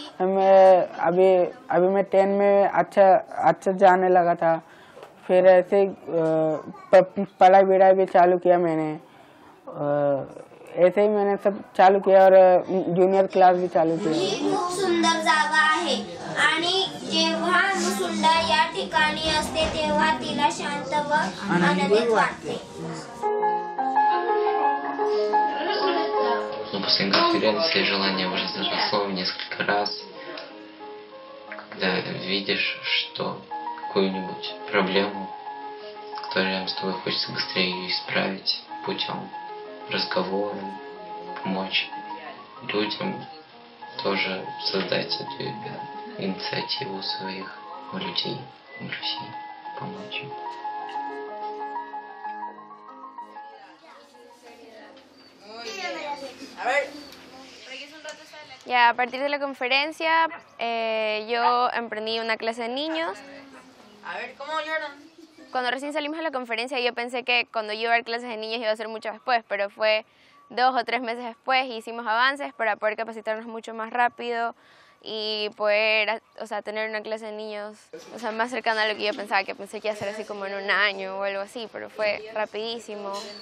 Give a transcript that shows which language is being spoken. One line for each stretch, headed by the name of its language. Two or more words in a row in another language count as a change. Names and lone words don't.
Hindi: मैं अभी मैं 10 में अच्छा जाने लगा था, फिर ऐसे पढ़ाई विढ़ाई भी चालू किया मैंने, ऐसे ही मैंने सब चालू किया और जूनियर क्लास भी चालू किया।
Marathi: खूप सुंदर जागा आहे आणि जेव्हा अनुसुंडा या ठिकाणी असते तेव्हा तिला शांत व आनंदित वाटते।
Russian: После конференции желание уже заросло в несколько раз, когда видишь, что какую-нибудь проблему, которую рядом с тобой хочется быстрее ее исправить путем разговора, помочь людям тоже создать эту инициативу своих людей в России, помочь им.
Spanish: Ya, a partir de la conferencia yo emprendí una clase de niños. Cuando recién salimos de la conferencia yo pensé que cuando yo iba a dar clases de niños iba a ser mucho después, pero fue 2 o 3 meses después y hicimos avances para poder capacitarnos mucho más rápido y poder, o sea, tener una clase de niños, o sea, más cercana a lo que yo pensaba, que pensé que iba a ser así como en 1 año o algo así, pero fue rapidísimo.